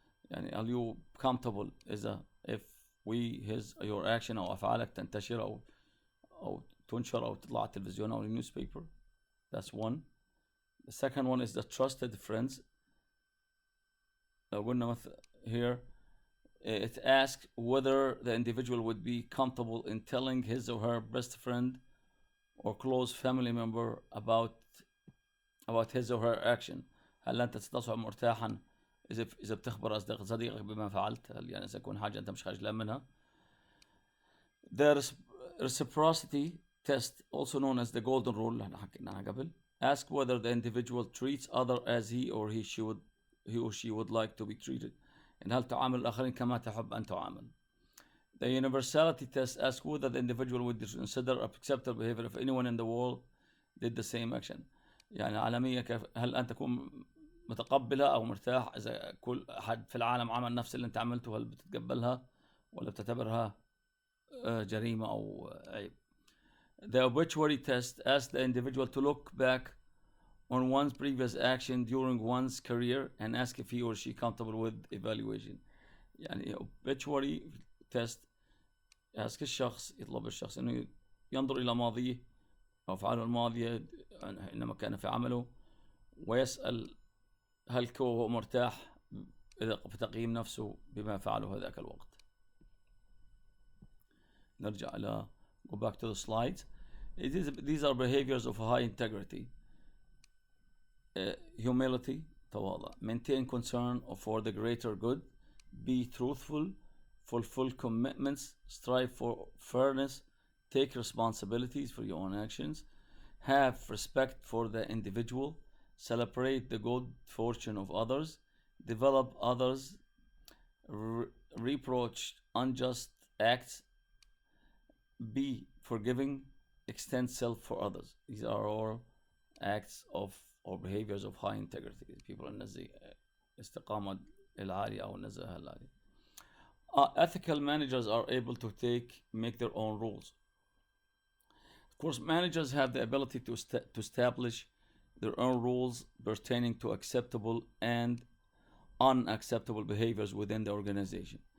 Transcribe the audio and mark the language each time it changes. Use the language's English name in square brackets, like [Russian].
[Arabic] يعني [English] are you comfortable [Arabic] اذا [English] if your action [Arabic] او افعالك تنتشر او تنشر او تطلع على التلفزيون او النيوزبيبر. [English] That's one. The second one is the trusted friends. [Arabic] لو قلنا مثلا [English] here it asks whether the individual would be comfortable in telling his or her best friend or close family member about his or her action. [Arabic] هل أنت تشعر مرتاحا إذا بتخبر صديقك بما فعلت؟ هل يعني إذا يكون حاجة أنت مش خجلان منها؟ [English] The reciprocity test, also known as the golden rule [Arabic] اللي احنا حكينا عنها قبل, [English] ask whether the individual treats others as he or she would like to be treated. [Arabic] إن هل تعامل الآخرين كما تحب أن تعامل. [English] The universality test asks whether the individual would consider acceptable behavior if anyone in the world did the same action. [Arabic] يعني عالمية كيف هل أنت تكون متقبلها أو مرتاح إذا كل أحد في العالم عمل نفس اللي أنت عملته، هل بتتقبلها ولا بتعتبرها جريمة أو عيب. [English] The obituary test asks the individual to look back on one's previous action during one's career and ask if he or she comfortable with evaluation. [Arabic] يعني [English] obituary test ask [Arabic] يطلب الشخص إنه ينظر إلى ماضيه أو أفعاله الماضية إنما كان في عمله، ويسأل هل هو مرتاح في تقييم نفسه بما فعله هذاك الوقت. نرجع إلى [English] go back to the slides. These are behaviors of high integrity. Humility, تواضع. Maintain concern for the greater good. Be truthful. fulfill commitments, strive for fairness, take responsibilities for your own actions, have respect for the individual, celebrate the good fortune of others, develop others, reproach unjust acts, be forgiving, extend self for others. These are all acts of or behaviors of high integrity. [Arabic] People النزيه استقامة العالية أو النزاهة العالية. [English] Ethical managers are able to make their own rules. Of course, managers have the ability to establish their own rules pertaining to acceptable and unacceptable behaviors within the organization.